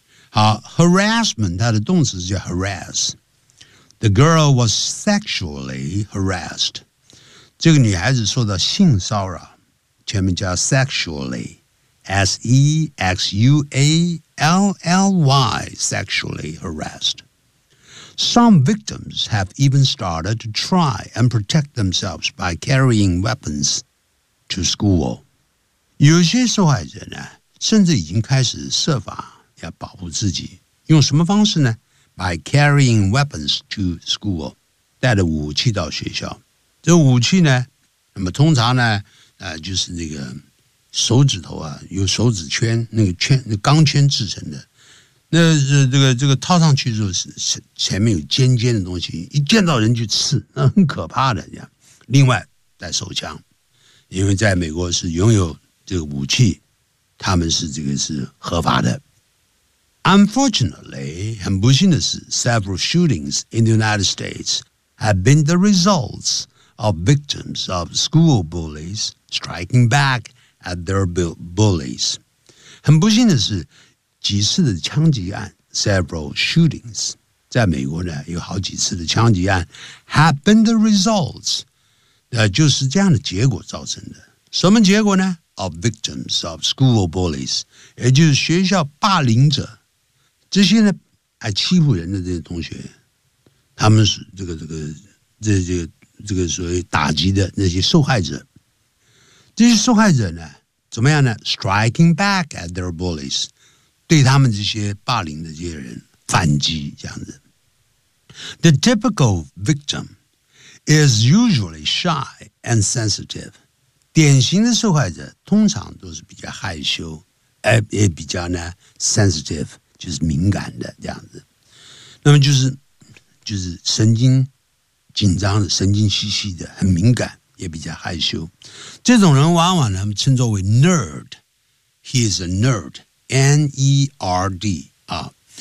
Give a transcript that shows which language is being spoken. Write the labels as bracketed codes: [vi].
[zh] 好 [en] Harassment [zh] 它的动词叫 [en] harass The girl was sexually harassed [zh] 这个女孩子受到性骚扰前面叫 [en] sexually S-E-X-U-A-L-L-Y Sexually harassed Some victims have even started to try and protect themselves by carrying weaponsTo school. [zh] 有些受害者呢甚至已经开始设法要保护自己。用什么方式呢 [en] ?By carrying weapons to school. [zh] 带着武器到学校。这武器呢那么通常呢就是那个手指头啊有手指圈那个圈那钢圈制成的。那这个套上去就是前面有尖尖的东西一见到人就刺那很可怕的。这样另外带手枪。因为在美国是拥有这个武器他们是这个是合法的 [en] Unfortunately, [zh] 很不幸的是 [en] several shootings in the United States have been the results of victims of school bullies striking back at their bullies. [zh] 很不幸的是几次的枪击案 [en] several shootings, [zh] 在美国呢有好几次的枪击案 [en] have been the results, [zh] 那就是这样的结果造成的。什么结果呢 [en] of victims of school bullies, [zh] 也就是学校霸凌者。这些呢爱欺负人的这些同学他们是这个所谓打击的那些受害者。这些受害者呢怎么样呢 [en] striking back at their bullies, [zh] 对他们这些霸凌的这些人反击这样子。 [en] The typical victim is usually shy and sensitive. [zh] 典型的受害者通常都是比较害羞也比较呢 sensitive,就是敏感的这样子，那么就是神经紧张的、神经兮兮的、很敏感，也比较害羞。这种人往往他们称作为 nerd。 [en] He is a nerd, [zh] N-E-R-D 啊。